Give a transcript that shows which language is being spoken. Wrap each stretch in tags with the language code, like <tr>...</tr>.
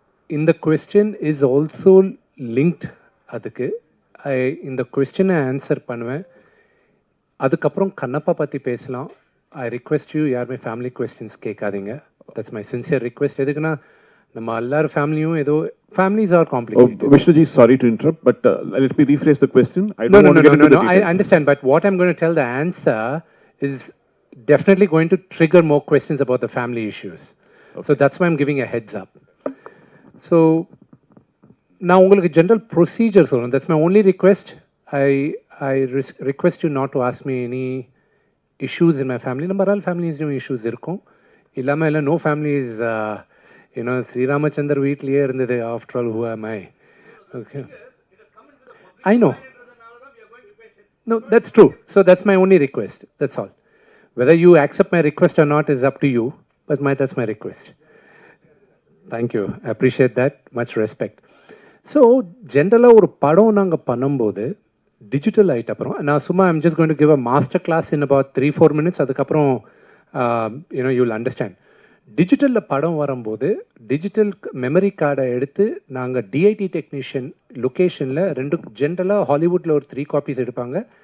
<ta>இந்த</ta> <en>Question is also linked.</en> <ta>அதுக்கு இந்த கொஸ்டினை ஆன்சர் பண்ணுவேன். அதுக்கப்புறம் கண்ணப்பா பற்றி பேசலாம்.</ta> <en>I request you,</en> <ta>யாருமே ஃபேமிலி கொஸ்டின்ஸ் கேட்காதீங்க.</ta> <en>That's my sincere request.</en> <ta>எதுக்குன்னா நம்ம எல்லாரும் ஃபேமிலியும் ஏதோ</ta> <en>families are complicated. Vishnuji, sorry to interrupt, but let me rephrase the question. I don't want to get into the details. I understand, but what I'm going to tell the answer is definitely going to trigger more questions about the family issues. Okay. So that's why I'm giving a heads up. So now</en> <ta>உங்களுக்கு general procedure சொல்லணும்.</ta> <en>That's my only request. I request you not to ask me any issues in my family.</en> <ta>நம்ம</ta> <en>all families issues</en> <ta>இருக்கும். இல்லாமல் இல்லை,</ta> <en>no family is</en> <ta>ஸ்ரீராமச்சந்தர் வீட்லேயே இருந்தது.</ta> <en>After all, who am I? Okay. I know. No, that's true. So that's my only request. That's all. Whether you accept my request or not is up to you, but that's my request. Thank you. I appreciate that. Much respect.</en> <ta>So ஜென்ரலாக ஒரு படம் நாங்கள் பண்ணும்போது digital ஆகிட்ட அப்புறம் நான் சும்மா</ta> <en>I'm just going to give a master class in about 3-4 minutes.</en> <ta>அதுக்கப்புறம்</ta> <en>You will understand.</en> <ta>டிஜிட்டலில் படம் வரும்போது டிஜிட்டல் மெமரி கார்டை எடுத்து நாங்கள் டிஐடி டெக்னீஷியன் லொக்கேஷனில் 2 ஜென்ரலாக ஹாலிவுட்டில் ஒரு 3 காப்பீஸ் எடுப்பாங்க.</ta>